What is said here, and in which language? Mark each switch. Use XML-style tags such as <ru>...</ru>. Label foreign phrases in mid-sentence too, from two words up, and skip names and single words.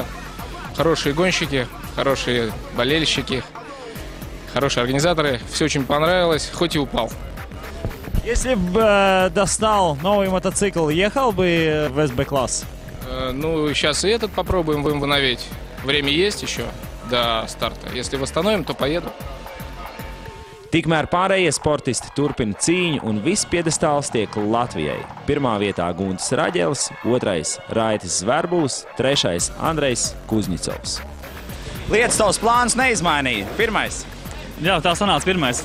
<ru>Хорошие гонщики, хорошие болельщики, хорошие организаторы. Все очень понравилось, хоть и упал. Если бы достал новый мотоцикл, ехал бы в СБ-класс? Ну, сейчас и этот попробуем восстановить. Время есть еще до старта. Если восстановим, то поеду.</ru> <lv>Tikmēr pārējie sportisti turpina cīņu un viss piedestāls tiek Latvijai. Pirmā vietā Guntis Raģelis, 2. Raitis Verbulis, 3. Andrejs Kuzņicovs. Lietas tavs plāns neizmainīja. Pirmais. Jā, tā sanāca pirmais.</lv>